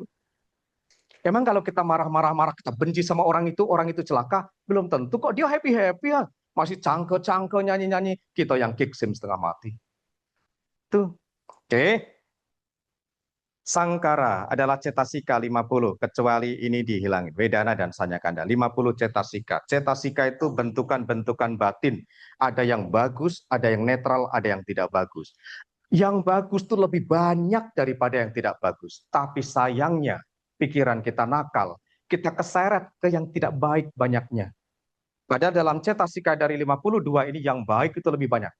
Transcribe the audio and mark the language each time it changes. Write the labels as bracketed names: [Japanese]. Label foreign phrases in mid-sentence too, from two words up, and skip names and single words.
[Indonesian] Emang kalau kita marah-marah, kita benci sama orang itu celaka, belum tentu kok dia happy-happy ya. Masih cangkel-cangkel nyanyi-nyanyi, kita yang kick sim setengah mati. Tuh. Oke. Sangkara adalah cetasika 50, kecuali ini dihilangin. Wedana dan Sanyakanda. 50 cetasika. Cetasika itu bentukan-bentukan batin. Ada yang bagus, ada yang netral, ada yang tidak bagus. Yang bagus itu lebih banyak daripada yang tidak bagus. Tapi sayangnya, pikiran kita nakal. Kita keseret ke yang tidak baik banyaknya. Padahal dalam cetasika dari 52 ini yang baik itu lebih banyak.